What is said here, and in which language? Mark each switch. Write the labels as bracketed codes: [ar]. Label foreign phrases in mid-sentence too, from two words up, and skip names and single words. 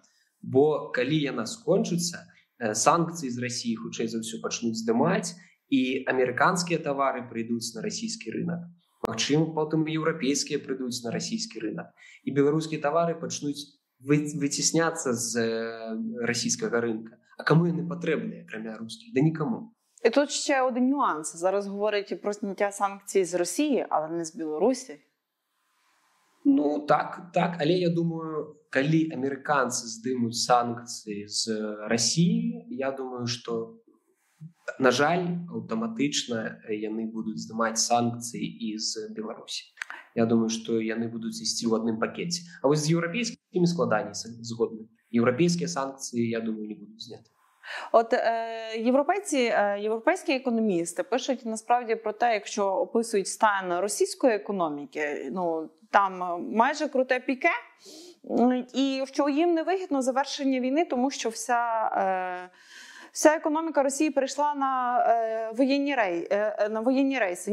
[be] Бо калі яна скончыцца, санкцыі з Расіі хутчэй за ўсё пачнуць здымаць, і амерыканскія тавары прыйдуць на расійскі рынок. Магчыма, потым еўрапейскія прыйдуць на расійскі рынок. І беларускія тавары пачнуць выцісняцца з расійскага рынка. А каму яны патрэбныя, акрамя рускіх? Да нікому. [uk] І тут ще один нюанс. Зараз говорять про зняття санкцій з Росії, але не з Білорусі. [be] Так, але я думаю, калі амерыканцы здымуць санкцыі з Расіі, я думаю, што, на жаль, аўтаматычна яны будуць здымаць санкцыі і з Беларусі. Я думаю, што яны будуць ісці ў адным пакеце. А вось з еўрапейскімі складаней згодны. Еўрапейскія санкцыі, я думаю, не будуць зняты. [uk] От європейські економісти пишуть насправді про те, якщо описують стан російської економіки, там майже круте піке, і що їм не вигідно завершення війни, тому що Вся економіка Росії перейшла на воєнні рейси.